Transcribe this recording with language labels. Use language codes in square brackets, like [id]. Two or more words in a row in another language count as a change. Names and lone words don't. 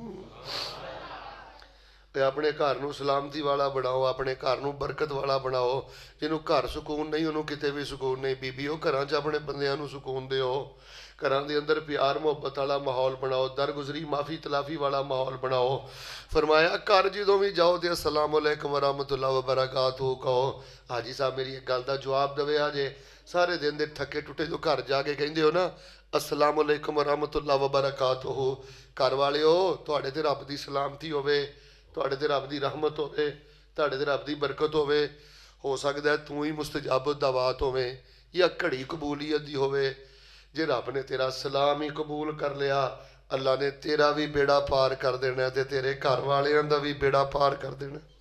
[pa] اپنے گھر نوں سلامتی والا بناؤ، اپنے گھر نوں برکت والا بناؤ. جنہوں گھر سکون نہیں اوہناں نوں کتے وی سکون نہیں۔ بیبیو گھراں چ اپنے بندیاں نوں سکون دیو. گھراں دے اندر پیار محبت والا ماحول بناؤ، درگزری معافی تلافی والا ماحول بناؤ. فرمایا گھر جدوں وی جاؤ تے [ar] السلام عليكم ورحمة الله وبركاته [pa] کہو. حاجی صاحب میری اک گل دا جواب دیوے۔ اجے سارے دن دے تھکے ٹٹے جو گھر جا کے کہندے ہو ناں [ar] السلام عليكم ورحمة الله وبركاته, [pa] گھر والیو تہاڈے تے رب دی سلامتی ہووے، تہاڈے تے رب دی رحمت ہووے، تہاڈے تے رب دی برکت ہووے. ہو سکدا اے توں ای مستجاب الدعوات ہووے یا گھڑی قبولیت دی ہووے. جے رب نے تیرا سلام ای قبول کر لیا، اللہ نے تیرا وی بیڑا پار کر دینا تے تیرے گھر والیاں دا وی بیڑا پار کر دینا.